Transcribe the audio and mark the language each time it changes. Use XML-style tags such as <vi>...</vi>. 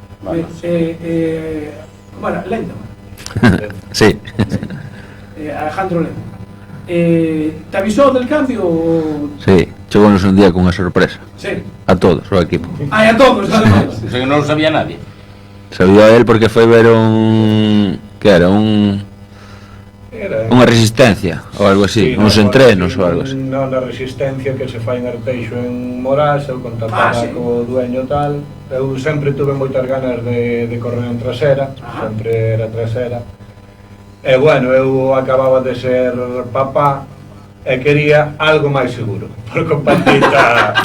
<es>Bueno, Lendo. Sí. Alejandro Lendo. ¿Te avisó del cambio?</es> <gl>Sí, chegounos un día cunha sorpresa. Sí. A todos, o equipo.</gl> <es>A todos, además. Eso que no lo sabía nadie.</es> <gl>Sabía él porque foi ver un... que era? Unha resistencia, ou algo así, uns entrenos ou algo así. Non, na resistencia que se fai en Arteixo en Morás, eu contactaba co dueño tal, Eu sempre tuve moitas ganas de correr en trasera, sempre era trasera. E bueno, eu acababa de ser papá e quería algo máis seguro, por compatita.</gl>